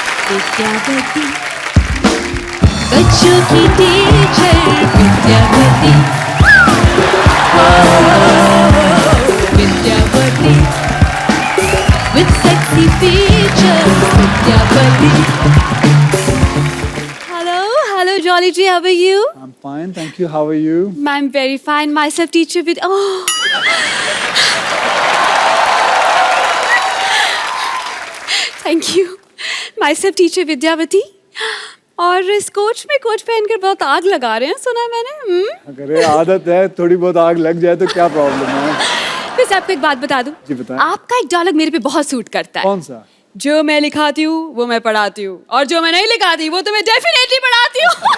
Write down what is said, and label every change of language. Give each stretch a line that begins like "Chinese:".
Hindi: विद्यावती बच्चों की teacher Vidyavati, Vidyavati
English: with sexy features
Hindi: Vidyavati.
English: Hello Jolly G, how are you? I'm fine, thank you. How are you? I'm very fine. Myself teacher with Thank you. Myself teacher Vidyawati.
Hindi: और इस coach में coach पहनकर बहुत आग लगा रहे हैं, सुना है मैंने। अरे आदत है, थोड़ी बहुत आग लग जाए तो क्या प्रॉब्लम है। वैसे आपको एक बात बता दूं? जी बताएं। आपका एक डायलॉग मेरे पे बहुत सूट करता है। कौन सा? जो मैं लिखाती हूँ वो मैं पढ़ाती हूँ, और जो मैं नहीं लिखाती वो तो मैं डेफिनेटली पढ़ाती हूँ।